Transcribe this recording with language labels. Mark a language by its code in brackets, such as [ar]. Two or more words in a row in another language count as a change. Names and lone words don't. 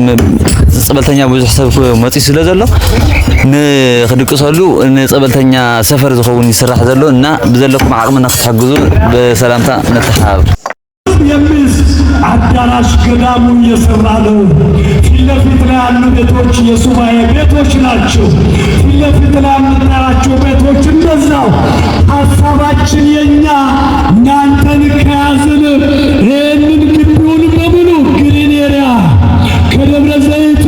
[ti] ጸበልተኛ ብዙሕ ሰብ መጽይ ስለ ዘሎ ንክድቅሰሉ ንጸበልተኛ ሰፈር ዝኸውን ይስራሕ ዘሎ እና በዘለኩም ዓቅም ንክትሕግዙ በሰላምታ ነተሓባበር [am] የሚስ አዳራሽ ገዳሙ እየሰራ ነው። ፊት ለፊት ላይ ያሉ ቤቶች የሱባኤ ቤቶች ናቸው። ፊት ለፊት ላይ የምናያቸው ቤቶች እንደዛው። ሀሳባችን የኛ እናንተን ከያዝን ይህንን ግቢውን በሙሉ [en] green area [am] ከደብረ ዘይት